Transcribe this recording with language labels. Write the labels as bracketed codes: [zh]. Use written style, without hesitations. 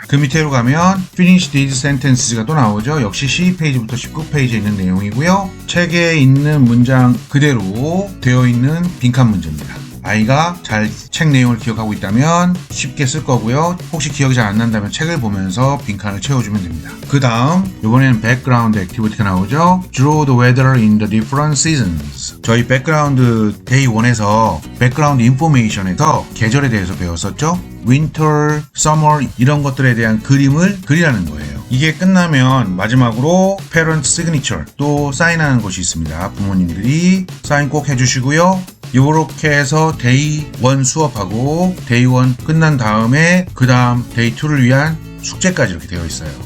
[ko] 그 밑으로 가면 [en] finish these sentences [ko] 가 또 나오죠. 역시 12페이지부터 19페이지에 있는 내용이고요. 책에 있는 문장 그대로 되어 있는 빈칸 문제입니다. 아이가 잘 책 내용을 기억하고 있다면 쉽게 쓸 거고요. 혹시 기억이 잘 안 난다면 책을 보면서 빈칸을 채워주면 됩니다. 그 다음 이번에는 백그라운드 액티비티가 나오죠. [en] Draw the weather in the different seasons. [ko] 저희 백그라운드 데이 1에서 백그라운드 인포메이션에서 계절에 대해서 배웠었죠. [en] Winter, Summer [ko] 이런 것들에 대한 그림을 그리라는 거예요. 이게 끝나면 마지막으로 Parent Signature 또 사인하는 것이 있습니다. 부모님들이 사인 꼭 해주시고요. 이렇게 해서 데이 1 수업하고 데이 1 끝난 다음에 그 다음 데이 2를 위한 숙제까지 이렇게 되어 있어요.